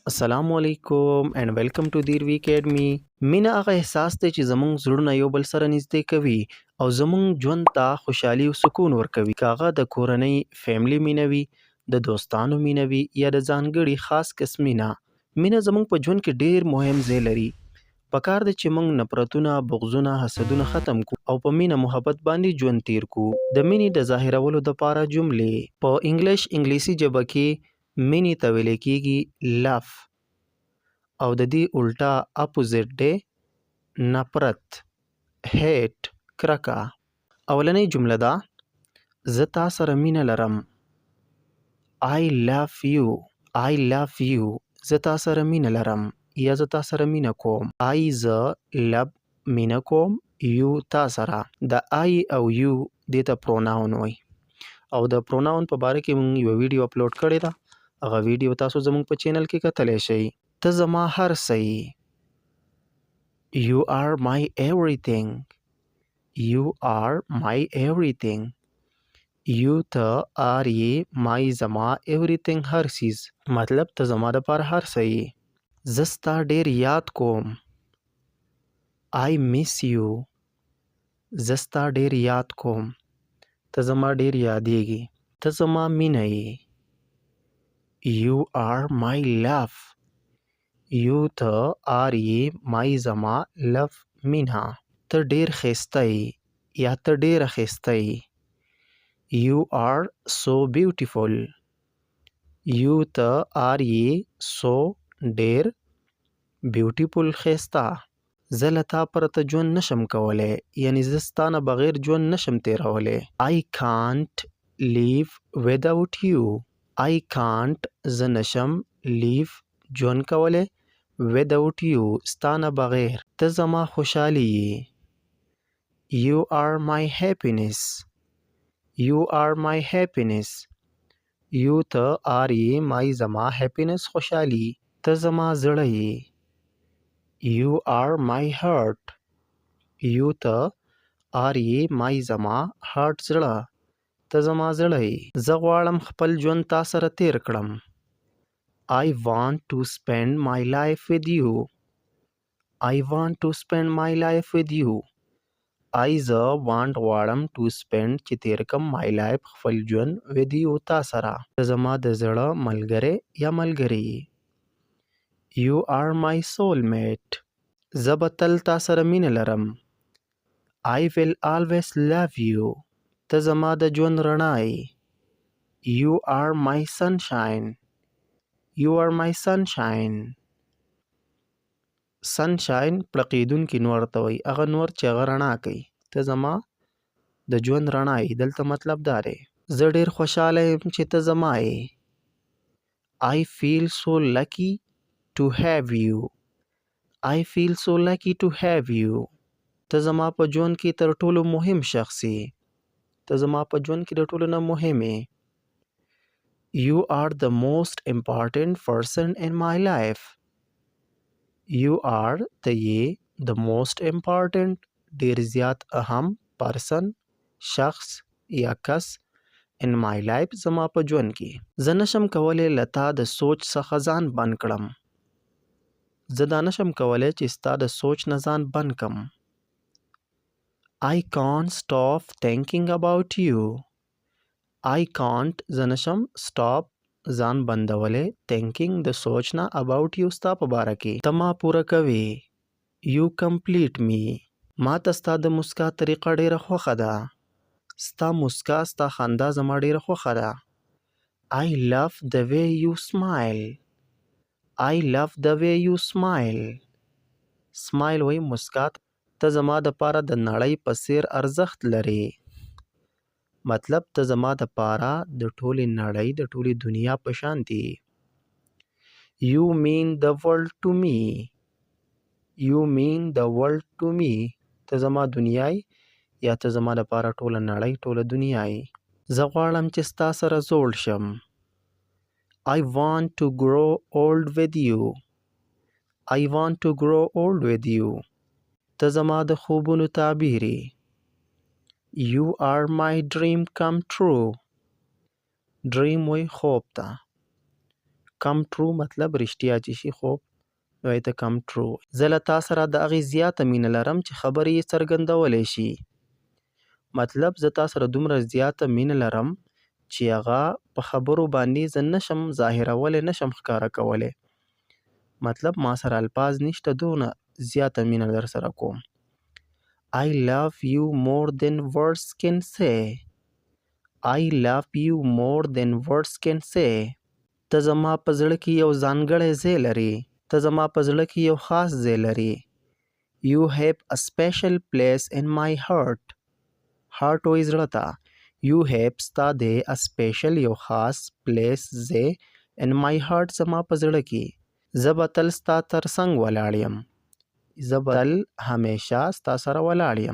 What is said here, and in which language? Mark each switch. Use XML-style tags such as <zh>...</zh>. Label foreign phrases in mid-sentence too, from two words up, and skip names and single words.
<ar>السلام علیکم</ar> <en>and welcome to Dear Academy.</en> <ps>مینا هغه احساس دی چې زموږ زړونه یو بل سره نږدې کوي او زموږ ژوند ته خوشحالي او سکون ورکوي. که هغه د کورنۍ فیملی مینه وي، د دوستانو مینه وي یا د ځانګړي خاص کس مینه زموږ په ژوند کې ډیر مهم ځای لري. پکار دی چې موږ نفرتونه، بغضونه، حسدونه ختم کو او په مینه محبت باندې ژوند تیر کو. د مینې د ظاهرولو لپاره جملې په انګلیسي ژبه کې مینې ته ویل کېږي لف او د دې الټا اپوزیټ دی نفرت، هیټ، کرکه. اولنۍ جمله ده زه تا سره مینه لرم.</ps> <en>I love you. I love you.</en> <ps>زه تا سره مینه لرم یا زه تا سره مینه کوم. I زه لب مینه کوم، یو تا سره. د I او یو دې ته پروناون وایي او د پروناون په باره کې موږ یو ویډیو اپلوډ کړی ده. هغه ویډیو تاسو زموږ په چینل کې کتلی شئ. ته زما هر څه یې.</ps> <en>You are my everything. You are my everything.</en> <ps>You ته are یې my زما everything هر څیز. مطلب ته زما دپاره هر څه یې. زه ستا ډېر یاد کوم.</ps> <en>I miss you.</en> <ps>زه ستا ډېر یاد کوم. ته زما ډېر یادېږي. ته زما مینه یې.</ps> <en>You are my love.</en> <ps>You ته are یې my زما love مینه. ته ډېر ښایسته یې یا ته ډېره ښایسته یې.</ps> <en>You are so beautiful.</en> <ps>You ته are یې so ډېر beautiful ښایسته. زه له تا پرته ژوند نشم کولی، یعنی زه ستا نه بغیر ژوند نشم تیرولی.</ps> <en>I can't live without you. I can't</en> <ps>زه نشم live ژوند کولی</ps> <en>without you</en> <ps>ستا نه بغیر. ته زما خوشحالي یې.</ps> <en>You are my happiness. You are my happiness. You ته are یې my زما happiness خوشحالي.</en> <ps>ته زما زړه یې.</ps> <en>You are my heart.</en> <ps>You ته are یې my زما heart زړه. ته زما زړه یې. زه غواړم خپل ژوند تا سره تیر کړم.</ps> <en>I want to spend my life with you. I want to spend my life with you.</en> <ps>I زه want غواړم</ps> <en>to spend</en> <ps>چې تیر کم</ps> <en>my life</en> <ps>خپل ژوند</ps> <en>with you</en> <ps>تا سره. ته زما د زړه ملګری یا ملګرې یې.</ps> <en>You are my soulmate.</en> <ps>زه به تل تا سره مینه لرم.</ps> <en>I will always love you.</en> <ps>ته زما د ژوند رڼا یې.</ps> <en>You are my sunshine. You are my sunshine.</en> <ps>sunshine پړقېدونکي نور ته وایي، هغه نور چې هغه رڼا کوي. ته زما د ژوند رڼا یې. دلته مطلب دا دی زه ډېر خوشحاله یم چې ته زما یې.</ps> <en>I feel so lucky to have you. I feel so lucky to have you.</en> <ps>ته زما په ژوند کې تر ټولو مهم شخص یې. ته زما په ژوند کې د ټولو نه مهم یې.</ps> <en>You are the most important person in my life. You are</en> <ps>ته یې</ps> <en>the most important</en> <ps>ډېر زیات اهم person شخص یا کس</ps> <en>in my life</en> <ps>زما په ژوند کې. زه نشم کولی له تا د سوچ څخه ځان بند کړم. زه دا نشم کولی چې ستا د سوچ نه ځان بند کم.</ps> <en>I can't stop thinking about you. I can't</en> <ps>زه نشم stop ځان بندولی thinking د سوچ نه</ps> <en>about you</en> <ps>ستا په باره کې. ته ما پوره کوې.</ps> <en>You complete me.</en> <ps>ما ته ستا د مسکا طریقه ډېره خوښه ده. ستا مسکا ستا خندا زما ډېره خوښه ده.</ps> <en>I love the way you smile. I love the way you smile.</en> <ps>smile وایي مسکا. ته زما دپاره د نړۍ په څېر ارزښت لرې. مطلب ته زما دپاره د ټولې نړۍ د ټولې دنیا په شان دي.</ps> <en>You mean the world to me. You mean the world to me.</en> <ps>ته زما دنیا یا ته زما دپاره ټوله نړۍ ټوله دنیا یې. زه غواړم چې ستا سره زوړ شم.</ps> <en>I want to grow old with you. I want to grow old with you.</en> <ps>ته زما د خوبونو تعبیر یې.</ps> <en>You are my dream come true.</en> <ps>dream وایي خوب ته.</ps> <en>come true</en> <ps>مطلب رښتیا چې شي خوب وایي ته</ps> <en>come true.</en> <ps>زه له تا سره د هغې زیاته مینه لرم چې خبرې یې څرګندولی شي. مطلب زه تا سره دومره زیاته مینه لرم چې هغه په خبرو باندې زه نشم ظاهرولی، نشم ښکاره کولی. مطلب ما سره الفاظ نشته، دونه زیاته مینه در سره کوم.</ps> <en>I love you more than words can say. I love you more than words can say.</en> <ps>ته زما په زړه کې یو ځانګړی ځای لري. ته زما په زړه کې یو خاص ځای لري.</ps> <en>You have a special place in my heart.</en> <ps>heart وایي زړه ته.</ps> <en>You have</en> <ps>ستا دی</ps> <en>a special</en> <ps>یو خاص place ځای</ps> <en>in my heart</en> <ps>زما په زړه کې. زه به تل ستا تر څنګ ولاړ یم. زه به تل همیشه ستا سره ولاړ یم.</ps>